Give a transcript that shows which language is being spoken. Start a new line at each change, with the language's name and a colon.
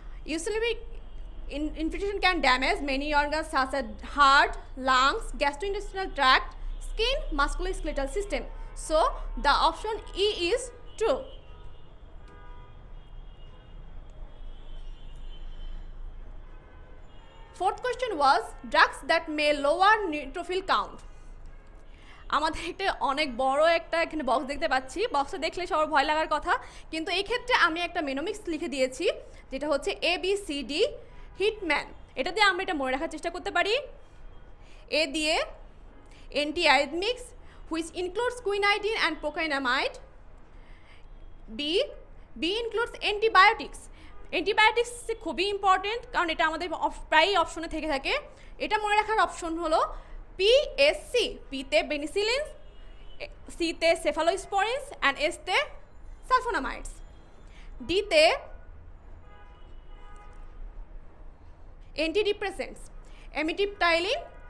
English: Eosinophilic infiltration can damage many organs such as heart, lungs, gastrointestinal tract, skin, musculoskeletal system, so the option E is true. Fourth question was drugs that may lower neutrophil count.
Bangla: আমাদের একটা অনেক বড় একটা এখানে box দেখতে পাচ্ছি, বক্সটা দেখলে সবার ভয় লাগার কথা, কিন্তু এই ক্ষেত্রে আমি একটা মেনোমিক্স লিখে দিয়েছি যেটা হচ্ছে ABCD হিটম্যান। এটা দিয়ে আমরা এটা মনে রাখার চেষ্টা করতে পারি।
English: A দিয়ে antiarrhythmics which includes quinidine and procainamide. B includes antibiotics.
Bangla: Antibiotics খুবই ইম্পর্টেন্ট, কারণ এটা আমাদের প্রায়ই অপশনে থেকে থাকে। এটা মনে রাখার অপশন হলো PSC, পিতে পেনিসিলিন, সিতে সেফালোস্পোরিনস অ্যান্ড এসতে সালফোনামাইডস। ডিতে অ্যান্টিডিপ্রেসেন্টস, এমিটিপটাইলিন।